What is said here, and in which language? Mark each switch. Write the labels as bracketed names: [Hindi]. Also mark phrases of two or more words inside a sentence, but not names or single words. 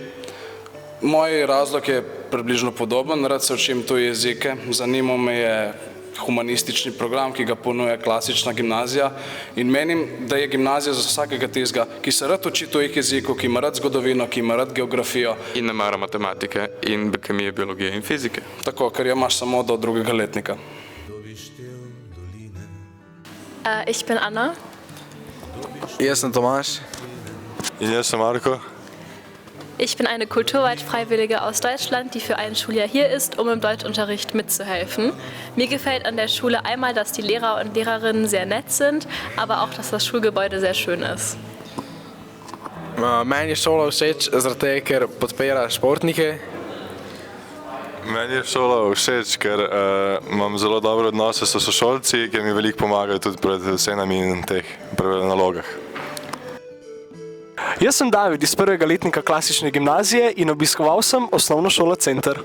[Slovenian] Moj razlog je približno podoben, rad se učim tuje jezike, zanimal me je humanistični program, ki ga ponuja klasična gimnazija in menim, da je gimnazija za vsakega tistega, ki se rad uči tujih jezikov, ki ima rad zgodovino, ki ima rad geografijo. In ne mara matematike in kemije, biologije in fizike. Tako, ker jo imaš samo do drugega letnika. [German] Ich bin Anna. [Slovenian] Jaz sem Tomaž. In jaz sem Marko. [German] Ich bin eine Kulturweit-Freiwillige aus Deutschland, die für ein Schuljahr hier ist, um im Deutschunterricht mitzuhelfen. Mir gefällt an der Schule einmal, dass die Lehrer und Lehrerinnen sehr nett sind, aber auch, dass das Schulgebäude sehr schön ist. [Slovenian] Meni je šola všeč, zaradi tega, ker podpira športnike. Meni je šola všeč, ker imam zelo dobre odnose s sošolci, ki mi veliko pomagajo tudi pred ocenami in teh nalogah. Jaz sem David iz prvega letnika klasične gimnazije in obiskoval sem osnovno šolo Center.